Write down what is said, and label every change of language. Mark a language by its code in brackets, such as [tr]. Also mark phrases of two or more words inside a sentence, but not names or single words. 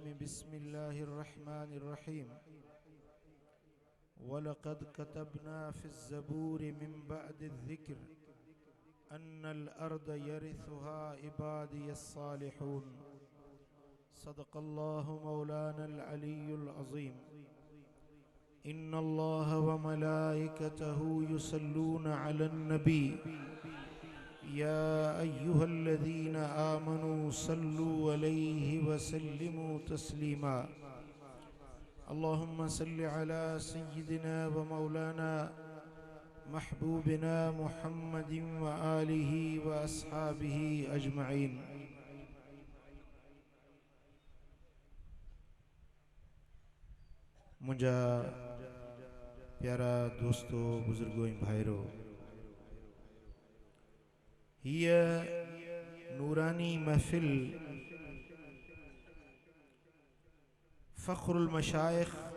[ar] بسم الله الرحمن الرحيم. ولقد كتبنا في الزبور من بعد الذكر أن الأرض يرثها عبادي الصالحون. صدق الله مولانا العلي العظيم. إن الله وملائكته يصلون على النبي يا أيها الذين آمنوا صلوا عليه وسلموا تسليما. اللهم صل على سيدنا ومولانا محبوبنا محمد وآله وأصحابه أجمعين. [sd] مُجها پيارا دوستو، بزرگو، ڀائرو، هيءَ نوراني محفل فخر المشائخ